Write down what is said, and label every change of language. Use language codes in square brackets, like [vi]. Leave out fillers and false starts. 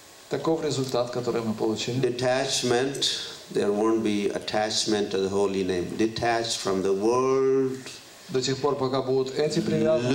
[ru] Таков результат, который мы получили. [en] detachment, there won't be attachment to the holy name. Detached from the world, [ru] До тех пор, пока будут эти привязанности,